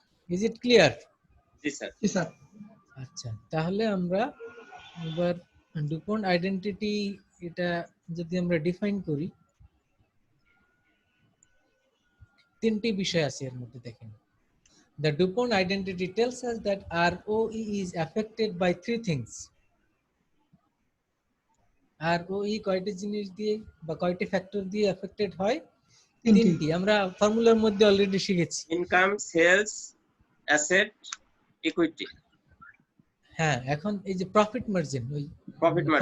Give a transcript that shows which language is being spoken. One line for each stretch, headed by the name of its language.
English: Is it clear?
Bangla: G sir. G sir. আচ্ছা, তাহলে আমরা এবার ডুপন্ট আইডেন্টিটি এটা যদি আমরা ডিফাইন করি, তিনটি বিষয় আছে এর মধ্যে দেখেন।
English: The DuPont identity tells us that ROE is affected by three things.
Bangla: ROE কয়টি জিনিস দিয়ে বা কয়টি ফ্যাক্টর দিয়ে এফেক্টেড হয়? তিনটি। আমরা ফর্মুলার মধ্যে অলরেডি শিখেছি। Income, sales, asset, equity. হ্যাঁ, এখন এই যে প্রফিট মার্জিন, ওই প্রফিট মার্জিন